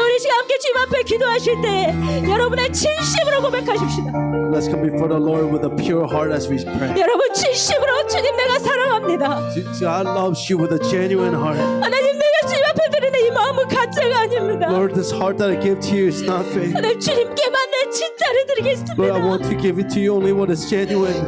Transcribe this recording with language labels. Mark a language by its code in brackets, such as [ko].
[ko] 우리 시간 함께 주님 앞에 기도하실 때 여러분의 진심으로 고백하십시다. [en] Let's come before the Lord with a pure heart as we pray. [ko] 여러분 진심으로 주님 내가 사랑합니다. [en] God loves you with a genuine heart. [ko] 하나님 내가 주님 앞에 드리는 이 마음은 가짜가 아닙니다. [en] Lord, this heart that I give to you is not fake. [ko] 하나님 주님께만 내 진짜를 드리겠습니다. [en] Lord, I want to give it to you only what is genuine.